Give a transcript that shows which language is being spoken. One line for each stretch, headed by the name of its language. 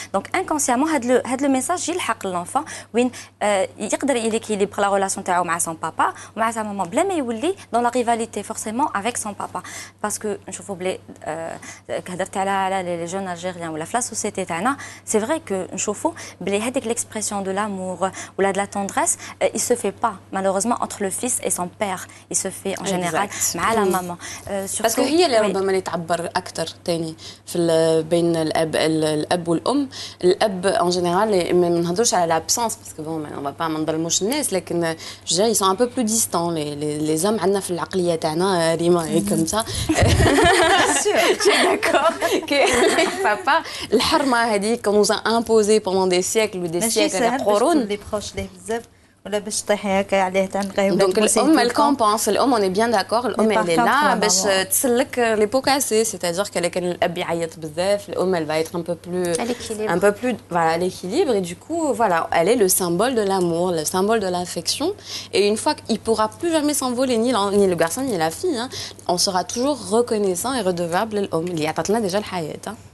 French: Donc, inconsciemment, le message, il حق l'enfant.
Arabic: وين يقدر
French: équilibre la relation تاعو مع son papa ومع sa maman
Arabic: بلا ما يولي
French: dans la rivalité forcément avec son papa. Parce que
Arabic: نشوفوا بلي كهضرت على
French: les jeunes algériens ولا في la société تاعنا, c'est vrai que
Arabic: نشوفوا بلي هذيك
French: l'expression de l'amour ou de la tendresse, il se fait pas malheureusement entre le fils et son père. Il se fait en général مع la maman.
Arabic: Parce que هي اللي ربما اللي تعبر أكثر تاني في بين الأب والأم.
French: الأب en général
Arabic: ما نهضرش على
French: l'absence parce que bon on va pas
Arabic: ما نظلموش الناس,
French: لكن je dirais ils sont un peu plus distants les hommes
Arabic: عندنا في العقلية تاعنا ريما هي
French: comme ça. Je suis d'accord que papa
Arabic: الحرمة هذيك
French: qu'on nous a imposé pendant des siècles ou des siècles قرون.
Arabic: ولا باش تطيحي هكا عليه تنقي ولا
French: دونك الام elle compense. الام on est bien d'accord, الام elle est là
Arabic: باش تسلك
French: les pots cassés, c'est-à-dire que
Arabic: كان الاب يعيط بزاف,
French: الام elle va être un peu plus voilà l'équilibre, et du coup voilà elle est le symbole de l'amour, le symbole de l'affection. Et une fois qu'il pourra plus jamais s'envoler ni le garçon ni la fille hein, on sera toujours reconnaissant et redevable
Arabic: للام اللي عطاتنا
French: déjà الحياة.